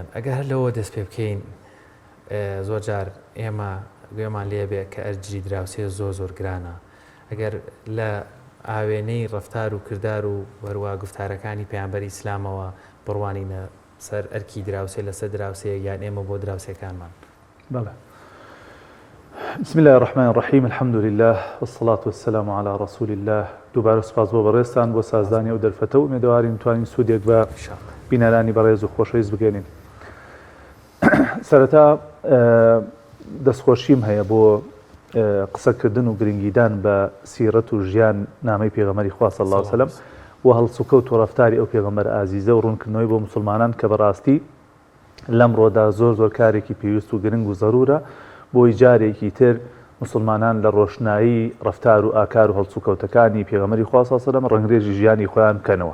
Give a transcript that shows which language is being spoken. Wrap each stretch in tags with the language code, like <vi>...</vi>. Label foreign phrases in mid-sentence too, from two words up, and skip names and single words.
<ckb>ئەگەر هەر لەوە دەست پێ بکەین زۆر جار ئێمە گوێمان لێبێ کە ئەرجی دراوسێ زۆر گرانە. ئەگەر لە ئاوێنەی ڕەفتار و کردار و وەروە گفتارەکانی پەیامبەری ئیسلامەوە بڕوانینە سەر ئەرکی دراوسێ لەسەر دراوسێ یان ئێمە بۆ دراوسەکانمان. بەڵێ.</ckb> <ar>بسم الله الرحمن الرحيم الحمد لله والصلاة والسلام على رسول الله.</ar> <ckb>دووبارە سپاس بۆ بەڕێستان بۆ سازدانی ئەو دەرفەتە و ئومێدەوارین توانین سوودێک بە بینەرانی بەڕێز و خۆشەویست بگەێنین. سەرەتا دەستخۆشیم هەیە بۆ قسەکردن و گرنگیدان بە سیرەت و ژیان نامەی پێغەمبەری خوا</ckb> <ar>صلی الله علیه و سلم</ar> <ckb>و هەڵسوکەوت و ڕەفتاری ئەو پێغەمبەر ئازیزە و ڕوونکردنەوەی بۆ مسلمانان کە بەڕاستی لەمڕۆدا زۆر کارێکی پێویست و گرنگ و زەرورە بۆی جارێکی تر مسلمانان لە ڕۆشنایی ڕەفتار و ئاکار و هەڵسوکەوتەکانی پێغەمبەری خوا</ckb> <ar>صلی الله علیه و سلم</ar> <ckb>ڕەنگرێژی ژیانی خۆیان بکەنەوە.</ckb>